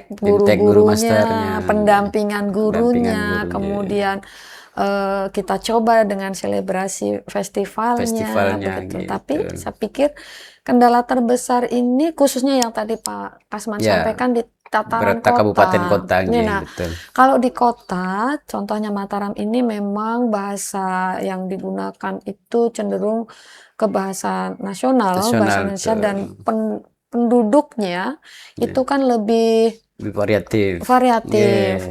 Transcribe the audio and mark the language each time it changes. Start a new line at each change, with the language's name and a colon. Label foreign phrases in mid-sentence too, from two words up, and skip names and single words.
Indonesian: BIMTEK guru guru-gurunya, masternya, pendampingan gurunya, gurunya. kemudian kita coba dengan selebrasi festivalnya, begitu. gitu. Tapi saya pikir kendala terbesar ini khususnya yang tadi Pak Kasman Ya, sampaikan di tataran berata kabupaten kota, nggih, Nah, betul. kalau di kota, contohnya Mataram ini memang bahasa yang digunakan itu cenderung ke bahasa nasional, bahasa Nasional, Indonesia, betul. dan penduduknya itu kan lebih Lebih variatif. variatif,